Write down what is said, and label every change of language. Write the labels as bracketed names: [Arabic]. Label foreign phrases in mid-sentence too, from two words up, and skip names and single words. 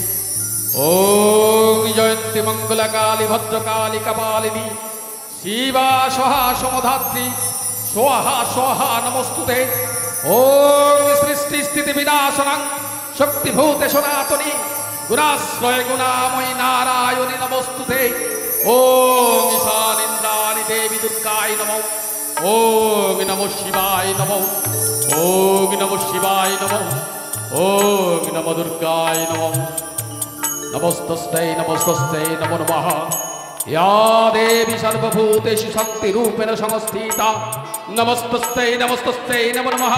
[Sanskrit] ওম জয়ন্তী মঙ্গলা কালী ভদ্রকালী কপালিনী শিবা স্বাহা সমধাত্রী স্বাহা স্বাহা নমস্তুতে। ওম সৃষ্টি স্থিতি বিনাশনং শক্তিভূতে সনাতনী গুণাশ্রয় গুণাময়ী নারায়ণী নমস্তুতে। ওম ঈশানীন্দ্রাণী দেবী দুর্গায় নমঃ। ওম নমঃ শিবায় নমঃ। ওম নমঃ শিবায় নমঃ। ওম নমঃ দুর্গায় নমঃ। নমস্তস্তে নমস্তস্তে নমো নমঃ। या देवी सर्वभूतेषु शक्तिरूपेण संस्थिता नमस्तस्यै नमस्तस्यै नमो नमः।